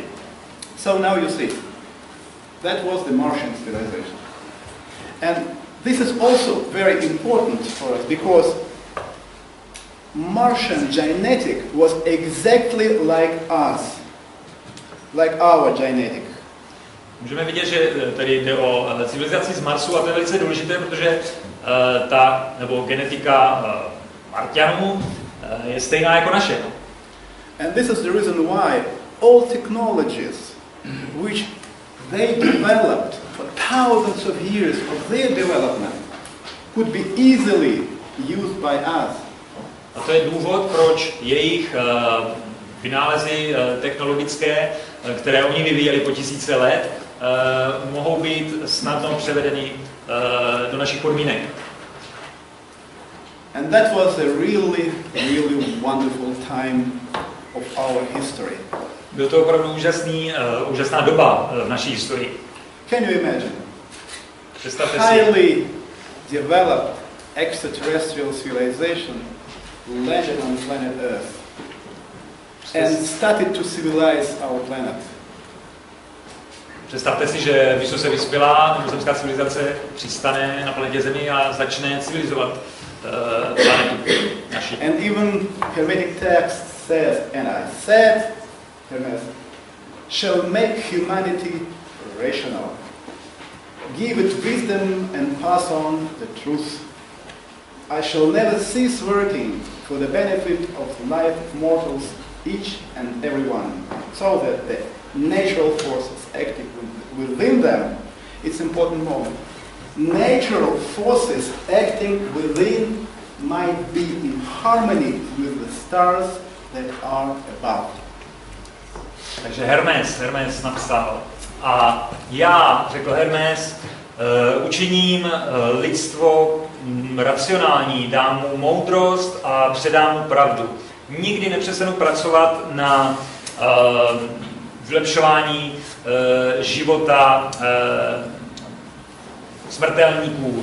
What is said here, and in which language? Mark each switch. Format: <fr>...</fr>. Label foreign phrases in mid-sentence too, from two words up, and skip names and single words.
<en>So now you see, that was the Martian civilization. And this is also very important for us because Martian genetic was exactly like us, like our genetic.</en> <cs>Můžeme vidět, že tady jde o civilizaci z Marsu a to je velice důležité, protože genetika Marťanů je stejná jako naše.</cs> <en>And this is the reason why all technologies which they developed for thousands of years of their development could be easily used by us.</en> <cs>A to je důvod, proč jejich vynálezy technologické, které oni vyvíjeli po tisíce let, mohou být snadno převedeny do našich podmínek.</cs> <en>And that was a really wonderful time of our history.</en> <cs>Byl to opravdu úžasná doba v naší historii.</cs> <en>Can you imagine?</en> <cs>Představte si.</cs> <en>Highly developed extraterrestrial civilization landed on planet Earth and started to civilize our planet.</en> <cs>Představte si, že vysoce vyspělá mimozemská civilizace přistane na planetě Zemi a začne civilizovat planetu naši.</cs> <en>And even Hermetic text says, and I said, Hermes, shall make humanity rational, give it wisdom and pass on the truth. I shall never cease working for the benefit of the life of mortals, each and every one, so that the natural forces acting within them, it's an important moment. Natural forces acting within might be in harmony with the stars that are above.</en> <cs>Takže Hermes napsal. A já, řekl Hermes, učiním lidstvo racionální, dám mu moudrost a předám mu pravdu. nikdy nepřestanu pracovat na vylepšování života smrtelníků.</cs>